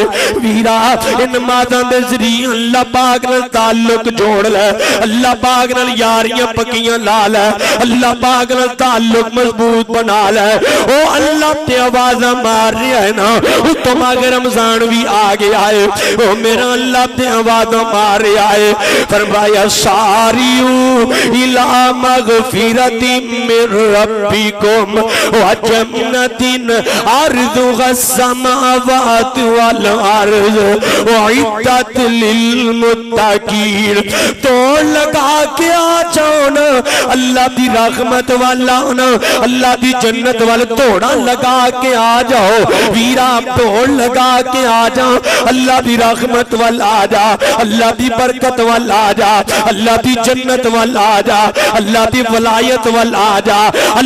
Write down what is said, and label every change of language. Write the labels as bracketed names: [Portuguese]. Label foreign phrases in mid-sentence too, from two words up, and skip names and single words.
[Punjabi] ویرا اِن نمازاں دے ذریعے اللہ پاک نال تعلق جوڑ لے، اللہ پاک نال یاریاں پکیاں لا لے، اللہ پاک نال تعلق مضبوط بنا لے. او اللہ تے آوازاں مار رہا ہے نا، اتوں مگر رمضان بھی آ گیا ہے. او میرا اللہ تے آوازاں مار رہا ہے. [Arabic] فرمایا سارعوا إلى مغفرة من ربكم وجنة عرضها السماوات والأرض أعدت للمتقين. [Punjabi] توڑ لگا کے آ جاؤ نا اللہ دی رحمت والا نا، اللہ دی جنت وال توڑا لگا کے آ جاؤ. ویرا توڑ لگا کے آ جاؤ، اللہ دی رحمت وال آ جا، اللہ دی برکت وال آ جا، اللہ دی جنت وال آ جا، اللہ دی ولایت وال آ جا.